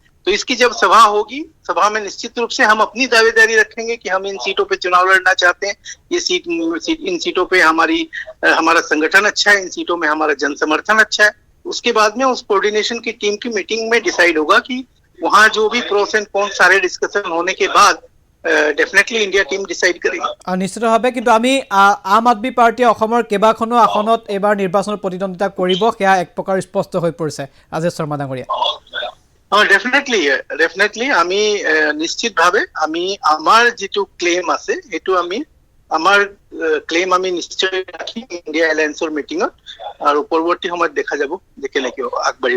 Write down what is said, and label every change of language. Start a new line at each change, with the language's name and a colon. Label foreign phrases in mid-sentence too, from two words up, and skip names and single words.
Hindi: तो इसकी जब सभा होगी, सभा में निश्चित रूप से हम अपनी दावेदारी रखेंगे कि हम इन सीटों पे चुनाव लड़ना चाहते हैं, ये इन सीटों पे हमारा संगठन अच्छा है, इन सीटों में हमारा जन समर्थन अच्छा है। उसके बाद में उस कोऑर्डिनेशन की टीम की मीटिंग में डिसाइड होगा कि वहाँ जो भी
English: pros and cons
Hindi: सारे डिस्कशन होने के बाद डेफिनेटली इंडिया टीम डिसाइड करेगी।
Assamese: নিশ্চিতভাৱে কিন্তু আমি আম আদমি পাৰ্টিয়ে অসমৰ কেইবাখনো আসনত এইবাৰ নিৰ্বাচনত প্ৰতিদ্বন্দ্বিতা কৰিব, সেয়া এক প্ৰকাৰ স্পষ্ট হৈ পৰিছে। ৰাজেশ শৰ্মা ডাঙৰীয়া, ডেফিনেটলি আমি নিশ্চিত ভাৱে আমি আমাৰ যিটো ক্লেইম আছে সেইটো আমি আমাৰ ক্লেইম আমি নিশ্চয় ৰাখিম ইণ্ডিয়া এলায়েন্সৰ মিটিঙত, আৰু পৰৱৰ্তী সময়ত দেখা যাব যে কেনেকৈ আগবাঢ়িব।